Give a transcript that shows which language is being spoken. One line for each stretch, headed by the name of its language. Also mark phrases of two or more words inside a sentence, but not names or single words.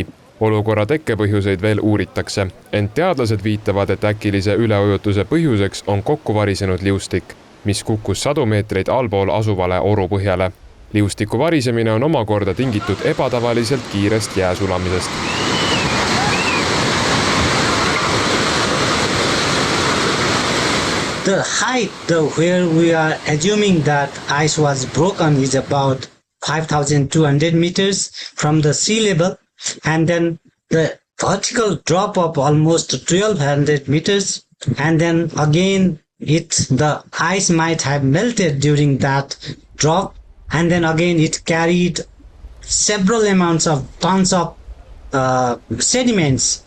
Estonian: Olukorra tekkepõhjuseid veel uuritakse, ent teadlased viitavad, et äkilise üleujutuse põhjuseks on kokku varisenud liustik, mis kukkus 100 meetreid allpool asuvale orupõhjale. Liustiku varisemine on omakorda tingitud ebatavaliselt kiirest jääsulamisest.
English: The height where we are assuming that ice was broken is about 5,200 meters from the sea level, and then the vertical drop of almost 1,200 meters, and then again the ice might have melted during that drop, and then again it carried several amounts of tons of sediments.